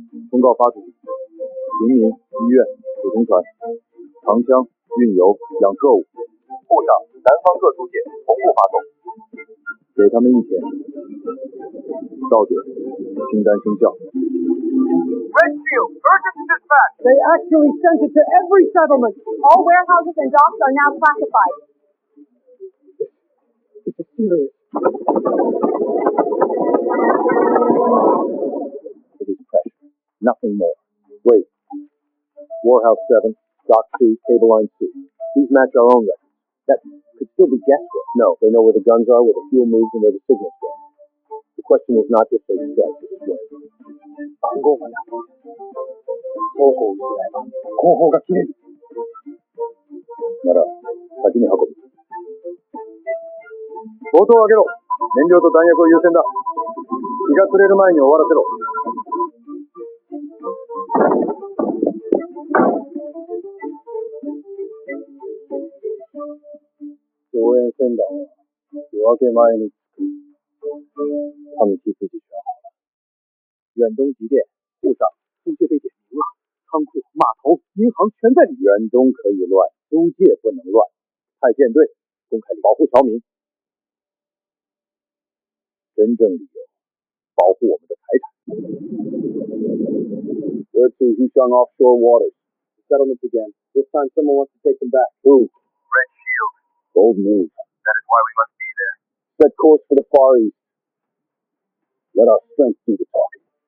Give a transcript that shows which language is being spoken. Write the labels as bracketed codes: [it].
[zh] 通告发出去，平民、医院、普通船，藏枪、运油、养特务，沪上、南方各租界同步发送。给他们一天，到点清单生效。 [en] Red Shield, urgent dispatch. They actually sent it to every settlement. All warehouses and docks are now classified. This is serious. It is pressure, nothing more. Wait. Warehouse 7, Dock 2, Cable Line 2. These match our own records. That could still be guesswork. No, they know where the guns are, where the fuel moves, and where the signals go. The question is not if they strike, it's when. [ja] 番号がなく倉庫を失えば後方が切れる。なら先に運ぶ。砲塔を上げろ。燃料と弾薬を優先だ。日が暮れる前に終わらせろ。増援船団は夜明け前に着く。 [zh] 他们替自己选好了。远东急电、沪上租界被点名了，仓库、码头、银行全在里面。远东可以乱，租界不能乱。派舰队，公开保护侨民。真正理由，保护我们的财产。 [en] Word to Hushang offshore waters. Settlements again. This time someone wants to take them back. Who? Red Shield. Bold move. That is why we must be there. Set course for the Far East. Let our strength do the talking.